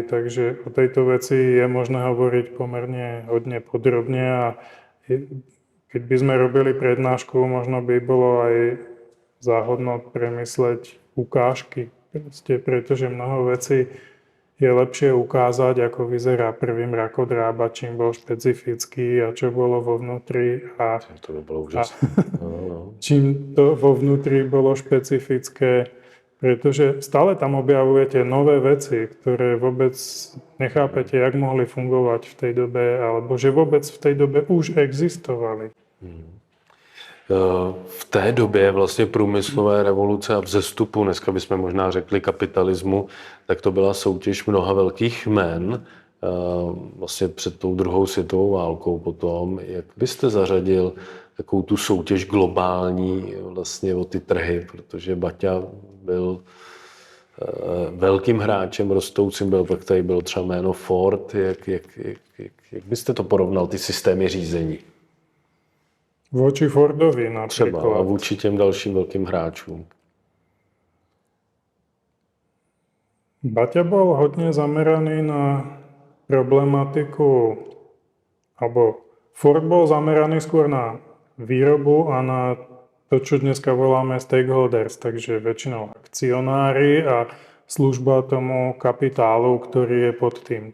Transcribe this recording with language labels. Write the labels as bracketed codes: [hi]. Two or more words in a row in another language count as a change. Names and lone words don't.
[sk] Takže o tejto veci je možné hovoriť pomerne hodne podrobne a keď by sme robili prednášku, možno by bolo aj záhodno premysleť ukážky, pretože mnoho vecí je lepšie ukázať, ako vyzerá prvý mrakodrába, čím bol špecifický a čo bolo vo vnútri. A to by bolo úžasné. Čím to vo vnútri bolo špecifické, pretože stále tam objavujete nové veci, ktoré vôbec nechápete, jak mohli fungovať v tej dobe, alebo že vôbec v tej dobe už existovali. [cs] V té době vlastně průmyslové revoluce a vzestupu, dneska bychom možná řekli kapitalismu, tak to byla soutěž mnoha velkých jmen vlastně před tou druhou světovou válkou potom. Jak byste zařadil takovou tu soutěž globální vlastně o ty trhy, protože Baťa byl velkým hráčem rostoucím, pak tady bylo třeba jméno Ford. Jak byste to porovnal, ty systémy řízení? [sk] Voči Fordovi napríklad. [cs] Třeba a vůči těm dalším velkým hráčům. [sk] Baťa bol hodne zameraný na problematiku, alebo Ford bol zameraný skôr na výrobu a na to, čo dneska voláme stakeholders, takže väčšinou akcionári a služba tomu kapitálu, ktorý je pod tým.